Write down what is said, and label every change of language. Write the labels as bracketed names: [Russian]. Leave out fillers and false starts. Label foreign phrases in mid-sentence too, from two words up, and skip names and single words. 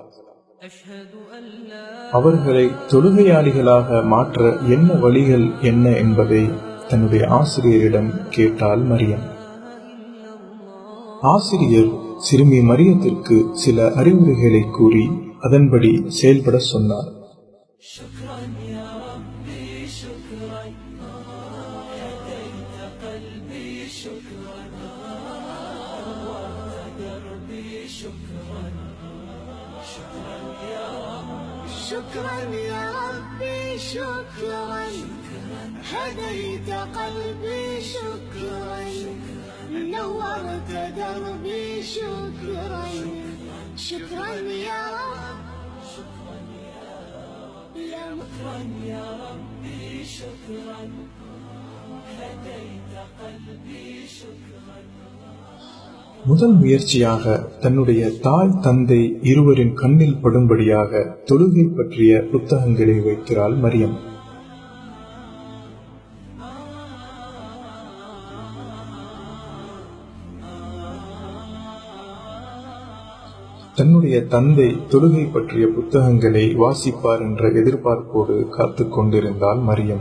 [Tamil] அவர்களை தொழுகையாளிகளாக மாற்ற என்ன வழிகள் என்ன என்பதை தன்னுடைய ஆசிரியரிடம் கேட்டாள் மரியம். ஆசிரியர் சிறுமி மரியத்திற்கு சில அறிவுரைகளை கூறி அதன்படி செயல்பட சொன்னார். [Arabic] شكرا يا ربي شكرا هديت قلبي شكرا نورت دربي شكرا شكرا يا ربي شكرا هديت قلبي شكرا. [Tamil] முதல் முயற்சியாக தன்னுடைய தாய் தந்தை இருவரின் கண்ணில் படும்படியாக தொழுகை பற்றிய புத்தகங்களை வைக்கிறாள் மரியம். தன்னுடைய தந்தை தொழுகை பற்றிய புத்தகங்களை வாசிப்பார் என்ற எதிர்பார்ப்போடு காத்து கொண்டிருந்தாள் மரியம்.